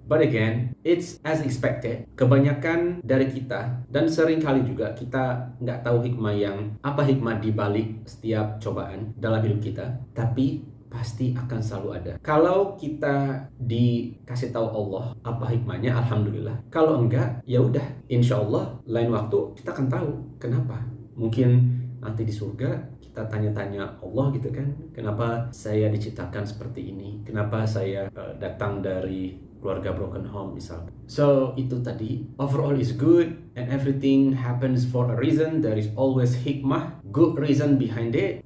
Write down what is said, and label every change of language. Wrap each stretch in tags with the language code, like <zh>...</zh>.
<en>But again, it's as expected.</en> <id>Kebanyakan dari kita, dan sering kali juga kita nggak tahu apa hikmah di balik setiap cobaan dalam hidup kita, tapi pasti akan selalu ada. Kalau kita dikasih tahu Allah apa hikmahnya, alhamdulillah. Kalau enggak, ya udah, insya Allah lain waktu kita akan tahu kenapa. Mungkin nanti di surga kita tanya-tanya Allah gitu kan, kenapa saya diciptakan seperti ini, kenapa saya datang dari keluarga broken home misalnya.</id> <en>So</en> <id>itu tadi,</id> <en>overall is good and everything happens for a reason. There is always hikmah, good reason behind it.</en>